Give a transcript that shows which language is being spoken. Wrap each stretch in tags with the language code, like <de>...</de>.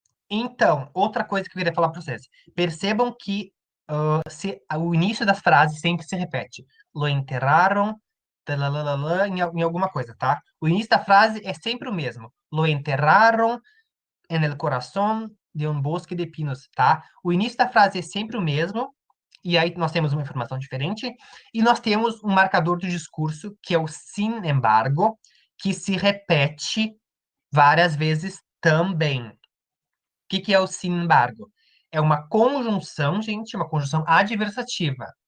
<pt>Então, outra coisa que eu queria falar para vocês. Percebam que o início das frases sempre se repete.</pt> <es>Lo enterraram</es> <pt>talalalala, em alguma coisa, tá? O início da frase é sempre o mesmo.</pt> <es>Lo enterraron en el corazón de un bosque de pinos, tá?</es> <pt>O início da frase é sempre o mesmo, e aí nós temos uma informação diferente, e nós temos um marcador do discurso, que é o sin embargo, que se repete várias vezes também. O que que é o sin embargo? É uma conjunção, gente, uma conjunção adversativa.</pt>